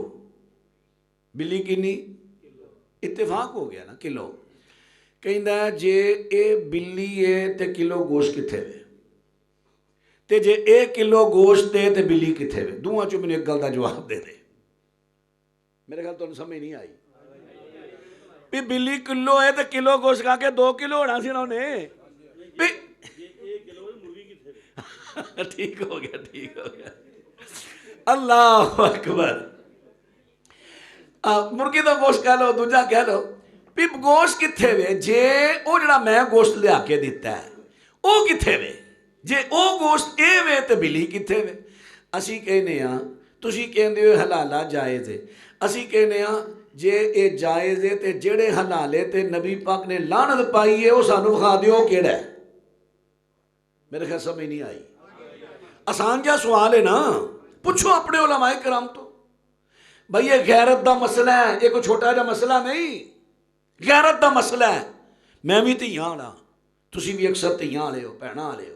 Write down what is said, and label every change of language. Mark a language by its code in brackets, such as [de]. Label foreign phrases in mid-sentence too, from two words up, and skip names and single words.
[pa] بلی کنی؟ اتفاق ہو گیا نا کلو۔ کہندا ہے جے اے بلی ہے تے کلو گوشت کتھے وے، تے جے اے کلو گوشت ہے تے بلی کتھے وے؟ دوہاں چوں مینوں ایک گل دا جواب دے دے۔ [ur] میرے خیال تمہیں سمجھ نہیں آئی بھی بلی کلو ہے [pa] تے کلو گوشت کھا کے 2 کلو ہونا سی [ur] انہوں نے۔ ٹھیک ہو گیا، ٹھیک ہو گیا، [ar] اللہ اکبر۔ [pa] مرغی دا گوشت کہہ لو، دوجا کہہ لو، بھی گوشت کتھے وے؟ جے او جڑا میں گوشت لیا کے دیتا ہے او کتھے وے؟ جے او گوشت اے وے تے بلی کتھے وے؟ اسی کہنے ہاں، تسی کہندے ہو حلالہ جائز ہے، اسی کہنے ہاں جے اے جائز ہے تے جڑے حلالے تے نبی پاک نے لعنت پائی ہے وہ سانو بخا دیو کیڑا ہے؟ [ur] میرے خیال سمجھ نہیں آئی۔ آسان جا سوال ہے نا، پوچھو اپنے علماء کرام تو۔ [pa] بھئی یہ غیرت دا مسئلہ ہے، یہ کوئی چھوٹا جا مسئلہ نہیں، غیرت دا مسئلہ ہے۔ میں بھی تیاں والا، تسی بھی اکثر تیاں والے ہو، بہناں والے ہو۔